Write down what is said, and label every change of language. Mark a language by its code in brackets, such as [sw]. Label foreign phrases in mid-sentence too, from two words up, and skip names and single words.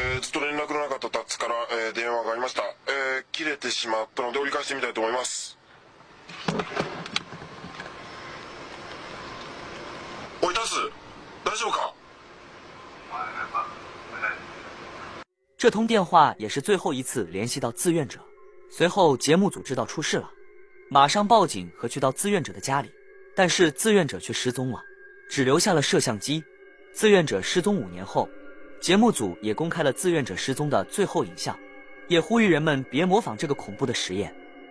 [ja] ずっと連絡のなかったタッツから、電話がありました。切れてしまったので折り返してみたいと思います。おいタス、大丈夫か？ [zh] 这通电话也是最后一次联系到志愿者。随后节目组知道出事了，马上报警和去到志愿者的家里，但是志愿者却失踪了，只留下了摄像机。志愿者失踪5年后，节目组也公开了志愿者失踪的最后影像，也呼吁人们别模仿这个恐怖的实验。